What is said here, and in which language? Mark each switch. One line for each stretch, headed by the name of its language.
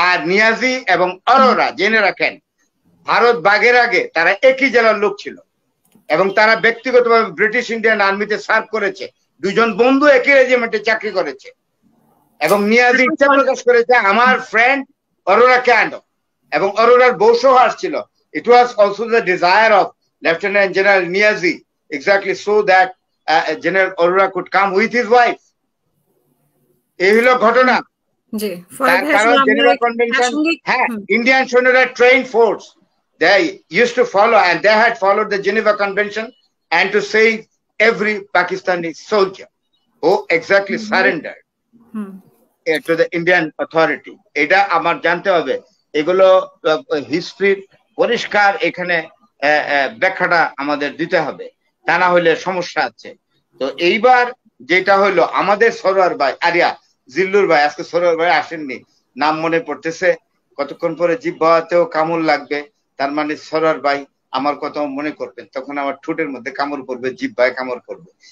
Bangla: নিয়াজি এবং অরোরা জেনে রাখেন, ভারত ভাগের আগে তারা একই জেলার লোক ছিল এবং তারা ব্যক্তিগতভাবে ব্রিটিশ ইন্ডিয়ান আর্মিতে সার্ভ করেছে। দুজন বন্ধু একই রেজিমেন্টে চাকরি করেছে এবং নিয়াজি ইচ্ছা প্রকাশ করেছে আমার ফ্রেন্ড অরোরাকে আনো, এবং অরোরার বউসহ আসছিল।
English: It was also the desire of Lieutenant General Niazi, exactly so that General Arora could come with his wife.
Bangla: এই হলো ঘটনা। তার কারণ জেনেভা কনভেনশন, হ্যাঁ, ইন্ডিয়ান সৈন্যরা train force,
English: they used to follow and they had followed the Geneva Convention and to save every Pakistani soldier who exactly surrendered to the Indian authority.
Bangla: এটা আমার জানতে হবে, এগুলো হিস্ট্রির পরিষ্কার এখানে ব্যাখ্যাটা আমাদের দিতে হবে, তা না হলে সমস্যা আছে। তো এইবার যেটা হলো আমাদের সরোয়ার ভাই আরিয়া জিল্লুর ভাই, আজকে সরোয়ার ভাই আসেননি, নাম মনে পড়তেছে, কতক্ষণ পরে জিহ্বাতেও কামড় লাগবে, তার মানে সরোয়ার ভাই আমার কথা মনে করবেন, তখন আমার ঠোঁটের মধ্যে কামড় পড়বে, জিহ্বায় কামড় পড়বে।